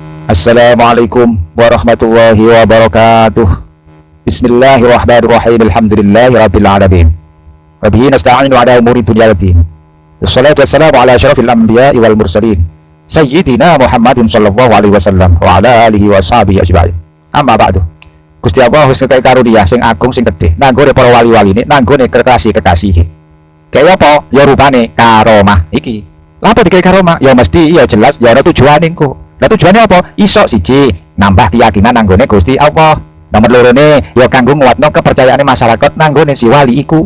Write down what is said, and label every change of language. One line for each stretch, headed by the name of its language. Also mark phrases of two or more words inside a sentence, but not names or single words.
Arabic: السلام عليكم ورحمة الله وبركاته. بسم الله الرحمن الرحيم. الحمد لله رب العالمين. وبه نستعين على أمور الدنيا والدين. والصلاة والسلام على أشرف الأنبياء والمرسلين سيدنا محمد صلى الله عليه وسلم وعلى آله وصحبه أجمعين. أما بعد.
Javanese: Gusti Allah wis ngekeki karunia sing agung sing gedhe nanggone para wali-waline, nanggone kekasih-kekasih. Kaya apa? Ya rupane karomah iki. Lha apa dikek karomah? Ya mesti ya jelas ya ana tujuane engko. Lah tujuannya apa? Iso siji nambah keyakinan nanggone Gusti Allah. Nomor lorone ya kanggo nguatno kepercayaane masyarakat nanggone si wali iku.